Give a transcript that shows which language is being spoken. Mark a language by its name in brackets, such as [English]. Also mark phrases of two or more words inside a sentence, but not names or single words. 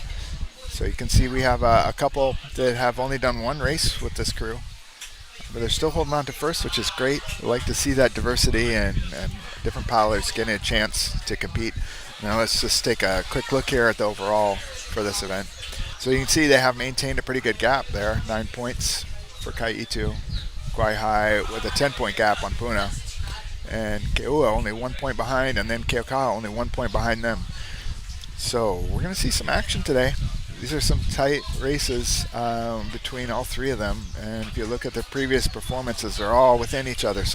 [English] So you can see we have a couple that have only done 1 race with this crew. But they're still holding on to first, which is great. We like to see that diversity and different paddlers getting a chance to compete. Now let's just take a quick look here at the overall for this event. So you can see they have maintained a pretty good gap there, 9 points for ʻEhitu, Kawaihae with a 10-point gap on Puna, and KEAWE only 1 point behind, and then Keaukaha only 1 point behind them. So we're going to see some action today. These are some tight races between all 3 of them, and if you look at their previous performances, they're all within each other.